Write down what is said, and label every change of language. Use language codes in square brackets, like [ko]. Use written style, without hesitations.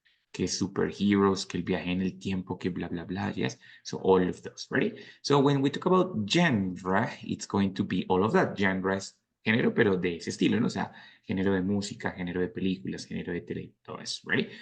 [es] Que superheroes, que el viaje en el tiempo, que bla, bla, bla, yes? [en] So all of those, ready? So when we talk about genre, it's going to be all of that. [es] Genre es género, pero de ese estilo, ¿no? O sea, género de música, género de películas, género de tele, todo eso, ready?